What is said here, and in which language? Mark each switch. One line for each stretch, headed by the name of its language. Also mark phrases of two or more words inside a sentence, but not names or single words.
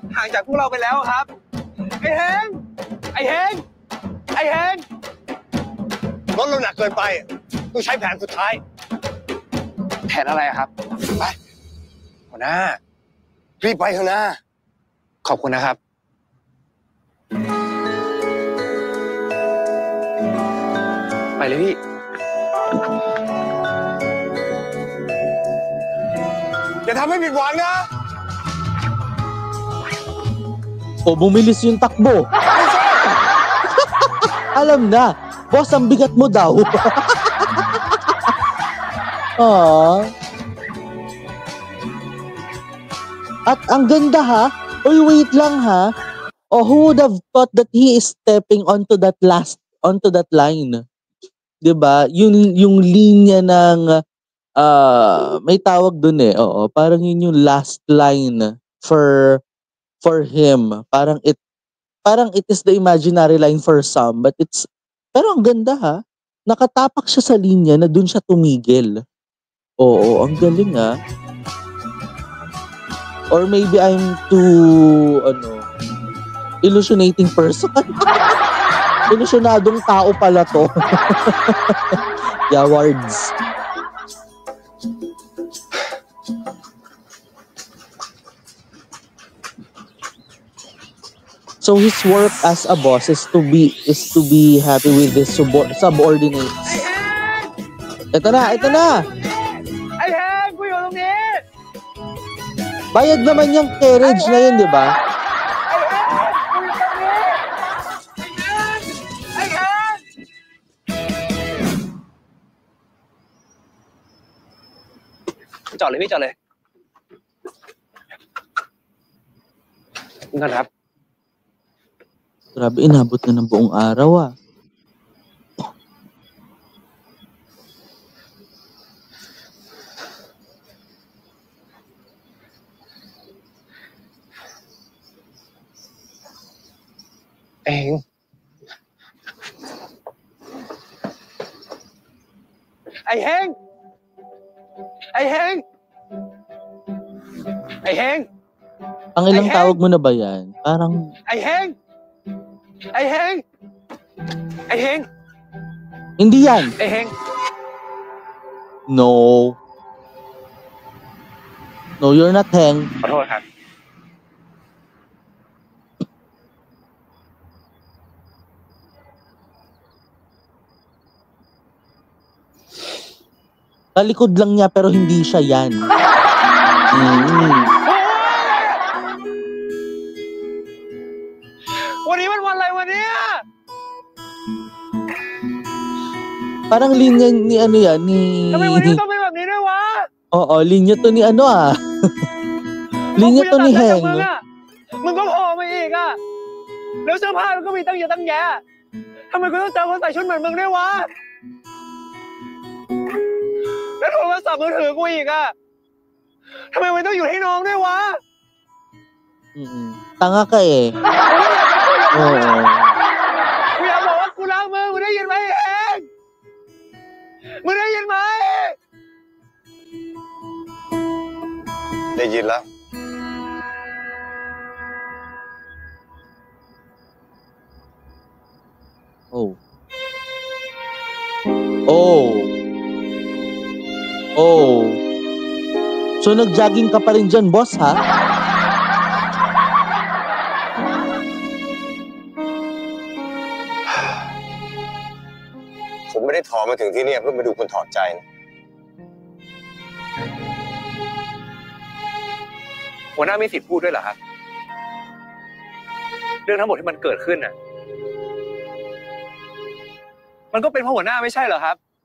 Thai: ห่างจากพวกเราไปแล้วครับ ไอ้เฮงไอ้เฮงไอ้เฮงรถเราหนักเกินไปต้องใช้แผนสุดท้าย แผนอะไรครับ ไปหัวหน้ารีบไปเถอะนะขอบคุณนะครับ ไปเลยพี่ อย่าทำให้ผิดหวังนะ
Filipino: O, bumilis yung takbo. Alam na. Boss, ang bigat mo daw. At ang ganda ha. Uy, wait lang ha.
English: Oh, who would have thought that he is stepping onto that line?
Filipino: 'Di ba? Yung linya ng may tawag dun eh. Oo, parang yun yung
English: last line for him. Parang it is the imaginary line for some, but
Filipino: pero ang ganda ha. Nakatapak siya sa linya na dun siya tumigil. Oo, ang galing ha.
English: Or maybe I'm too illusionating person.
Filipino: Illusionadong tao pala to. Yawards.
English: So his work as a boss is to be happy with his subordinates.
Filipino: Ito na. Ay, Heng! Kuya,
Thai: tรงนี้
Filipino: Bayad naman yung carriage na yun, di ba?
Thai: จอดเลยพี่จอดเลยงั้นครับ
Filipino: Grabe, inabot na ng buong araw ah. Heng. Ay, Heng! Ay, Heng! Ay, Heng! Ang ilang tawag mo na ba yan? Parang... Ay, Heng! Ay, Heng! Ay, Heng! Hindi yan! Ay, Heng!
English: No. No, you're not Heng.
Thai: ขอโทษครับ
Filipino: Kalikod lang niya pero hindi siya yan.
Thai: วันนี้มันวันอะไรวันนี้
Filipino: Parang linya ni ano yan, ni...
Thai: ทำไมวันนี้ต้องเป็นแบบนี้ด้วยวะ
Filipino: Oo, linya to ni ano ah. Linya to ni Heng.
Thai: มึงก็โผล่มาอีกอ่ะแล้วเสื้อผ้ามันก็มีตั้งเยอะตั้งแยะทำไมกูต้องเจอคนใส่ชุดเหมือนมึงด้วยวะแล้วโทรศัพท์มือถือกูอีกอ่ะทำไมมันต้องอยู่ให้น้องด้วยวะ
Filipino: Tanga ka eh. Oo.
Thai: กูอยากบอกว่ากูรักมึงมึงได้ยินไหมเองมึงได้ยินไหม ได้ยินแล้ว Oh. Oh. Oh.
Filipino: So nag-jogging ka pa rin dyan, boss, ha?
Thai: ผมไม่ได้ถอมาถึงที่นี่เพื่อมาดูคุณถอดใจนะ หัวหน้ามีสิทธิ์พูดด้วยเหรอครับเรื่องทั้งหมดที่มันเกิดขึ้นน่ะมันก็เป็นเพราะหัวหน้าไม่ใช่เหรอครับ